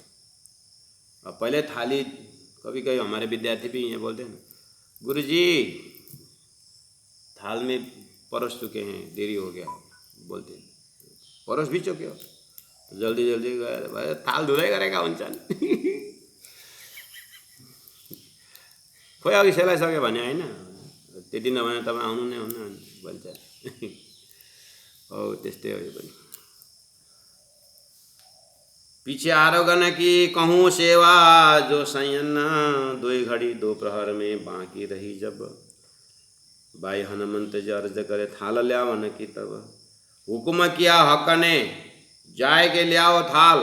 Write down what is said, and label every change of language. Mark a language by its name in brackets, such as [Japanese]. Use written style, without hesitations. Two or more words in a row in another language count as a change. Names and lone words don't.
[Hindi] अब पहले थाली, कभी कभी हमारे विद्यार्थी भी ये बोलते हैं, गुरुजी थाल में परोस चुके हैं, देरी हो गया, बोलते हैं परोस भी चुके हो, तो जल्दी जल्दी भाई थाल धुलाई करेगा [Nepali] हुन्छ नि। खोइ अघि सेलाइसक्यो भने होइन, त्यति नभने तपाईँ आउनु नै हुन्न भन्छ। हो त्यस्तै हो यो पनि। [Hindi] पीछे आरोगन की कहूँ सेवा जो संयन, 2 घड़ी 2 प्रहर में बाकी रही जब। भाई हनुमंत जी अर्ज करे थाल ल्यावन की, तब हुकुम किया हक ने जाए के लियाओ थाल।